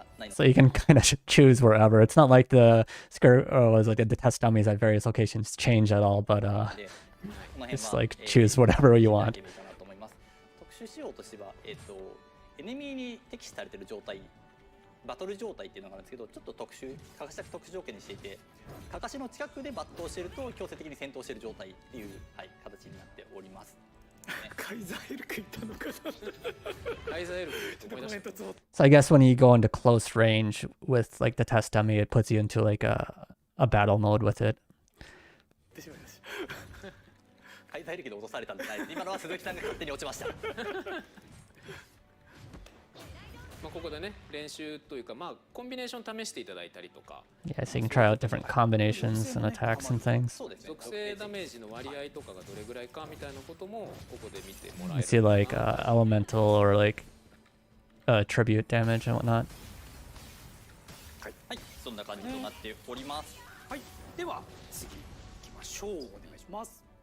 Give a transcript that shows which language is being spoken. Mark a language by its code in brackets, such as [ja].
[en] So you can kind of choose wherever. It's not like the test dummies at various locations change at all, but just like choose whatever you want. [ja] 特殊仕様としては、エネミーに適してされている状態、バトル状態っていうのがあるんですけど、ちょっとかかしだけ特殊条件にしていて、かかしの近くで抜刀していると強制的に戦闘している状態っていう、形になっております。カイザーエルクいたのかな。カイザーエルフ思い出した。 [en] So I guess when you go into close range with like the test dummy, it puts you into like a battle mode with it. [ja] ってしまいました。開催歴で落とされたんじゃないです。今のは鈴木さんが勝手に落ちました。まあここでね練習というかまあコンビネーション試していただいたりとか、 [en] Yeah, so you can try out different combinations and attacks and things. [ja] そうですね。属性ダメージの割合とかがどれぐらいかみたいなこともここで見てもら [en] You [ja] え [en] see [ja] る。 [en] like elemental or like tribute damage and whatnot. [ja] はい、そんな感じとなっております。はい、では次行きましょう。お願いします。